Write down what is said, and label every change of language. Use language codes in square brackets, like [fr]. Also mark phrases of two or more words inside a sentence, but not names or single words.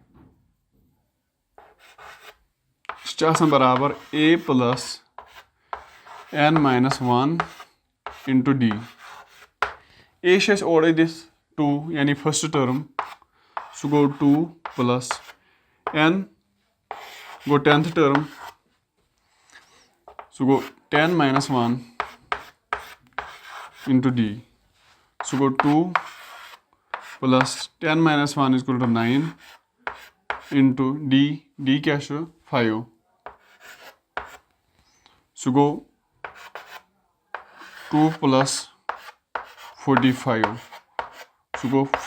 [ks] बराबर a + n - 1 × d a ओर दिस 2 यानी [en] first term [ks] सह गो 2 + n गो 10th टर्म सह गो 10 - 1 × d सह गो 2 + 10 - 1 = 9 × d क्या 5 सह गो 2 + 45 सह गो